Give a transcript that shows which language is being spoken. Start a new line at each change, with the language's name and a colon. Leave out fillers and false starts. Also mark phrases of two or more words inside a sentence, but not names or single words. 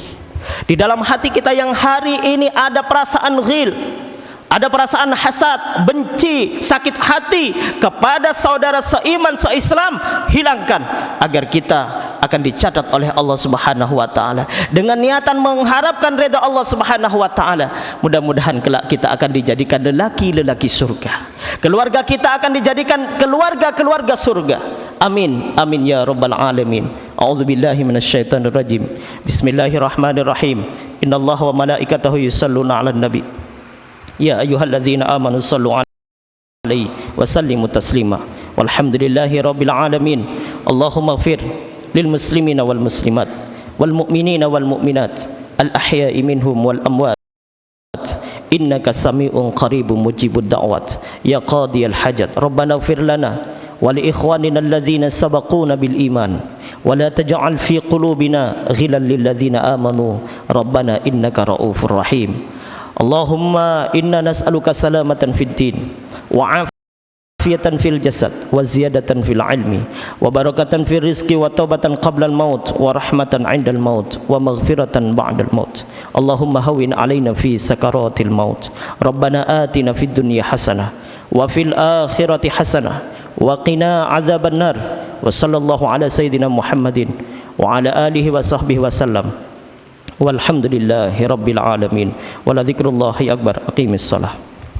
Indonesian: Di dalam hati kita yang hari ini ada perasaan ghil, ada perasaan hasad, benci, sakit hati kepada saudara seiman, seislam, hilangkan agar kita akan dicatat oleh Allah
Arabic: سبحانه وتعالى
Indonesian: dengan niatan mengharapkan redha Allah
Arabic: سبحانه وتعالى.
Indonesian: Mudah-mudahan kelak kita akan dijadikan lelaki-lelaki surga. Keluarga kita akan dijadikan keluarga-keluarga surga.
Arabic: آمين، آمين يا رب العالمين. أعوذ بالله من الشيطان الرجيم. بسم الله الرحمن الرحيم. إن الله وملائكته يصلون على النبي. يا أيها الذين آمنوا صلوا عليه وسلموا تسليما. والحمد لله رب العالمين. اللهم اغفر للمسلمين والمسلمات والمؤمنين والمؤمنات الأحياء منهم والأموات. إنك سميع قريب مجيب الدعوات يا قاضي الحاجات. ربنا اغفر لنا ولإخواننا الذين سبقونا بالإيمان ولا تجعل في قلوبنا غلا للذين آمنوا ربنا إنك رؤوف رحيم. اللهم إنا نسألك سلامة في الدين وعافية في الجسد وزيادة في العلم وبركة في الرزق وتوبة قبل الموت ورحمة عند الموت ومغفرة بعد الموت. اللهم هون علينا في سكرات الموت. ربنا آتنا في الدنيا حسنة وفي الآخرة حسنة وقنا عذاب النار. وصلى الله على سيدنا محمد وعلى آله وصحبه وسلم. والحمد لله رب العالمين. ولذكر الله أكبر. أقم الصلاة.